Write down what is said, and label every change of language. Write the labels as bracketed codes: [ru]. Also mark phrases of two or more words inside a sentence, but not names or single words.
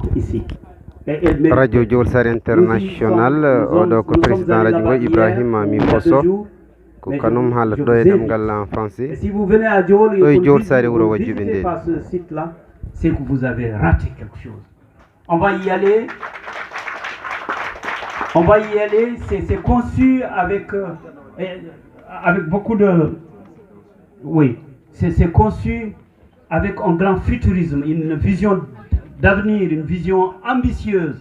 [fr] ici. [ff] Radio Diolsar International oɗo ko président radio ngo Ibrahima Miposo ko kanum haalata ɗo e ɗemgal [fr] en français si vous venez à Diol [ff] ɗo e Diolsare wuro Wajjuɓe nde [fr] pas ce site là c'est que vous avez raté quelque chose. On va y aller. C'est conçu avec beaucoup de... Oui, c'est conçu avec un grand futurisme, une vision d'avenir, une vision ambitieuse.